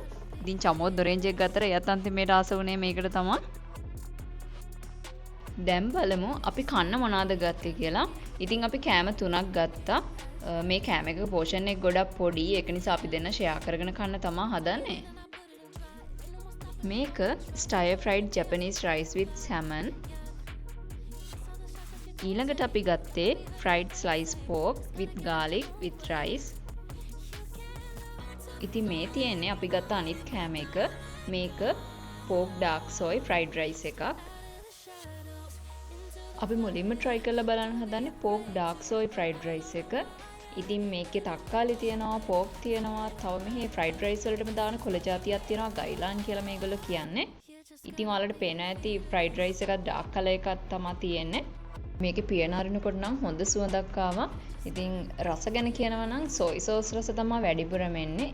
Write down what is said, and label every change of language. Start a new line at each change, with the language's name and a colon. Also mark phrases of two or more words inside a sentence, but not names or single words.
Sinhala: ඉතින් චමෝත් ඔරේන්ජ් එක ගත්තට එයත් අන්තිමේට ආස වුණේ මේකට තමයි. දැන් බලමු අපි කන්න මොනවද ගත්තේ කියලා. ඉතින් අපි කෑම 3ක් ගත්තා. මේ කෑම එකක පෝෂන් එක ගොඩක් පොඩි. ඒක නිසා අපි දෙන්න ෂෙයා කරගෙන කන්න තමයි හදන්නේ.
English: මේක stir fried Japanese rice with salmon.
Sinhala: ඊළඟට අපි ගත්තේ
English: fried sliced pork with garlic with rice.
Sinhala: ඉතින් මේ තියෙන්නේ අපි ගත්ත අනිත් කෑම එක.
English: මේක pork dark soy fried rice එකක්.
Sinhala: අපි මුලින්ම try කරලා බලන්න හදන්නේ
English: pork dark soy fried rice
Sinhala: එක. ඉතින් මේකේ තක්කාලි තියෙනවා, pork තියෙනවා, තව මෙහි
English: fried rice
Sinhala: වලටම දාන කොළ జాතියක් තියෙනවා, ගයිලාන් කියලා මේගොල්ලෝ කියන්නේ. ඉතින් ඔයාලට පේන ඇති
English: fried rice
Sinhala: එකක්
English: dark color
Sinhala: එකක් තමයි තියෙන්නේ. මේකේ පියන අරිනකොට නම් හොඳ සුවඳක් ආවා. ඉතින් රස ගැන කියනවා නම්
English: soy sauce
Sinhala: රස තමයි වැඩිපුරම එන්නේ.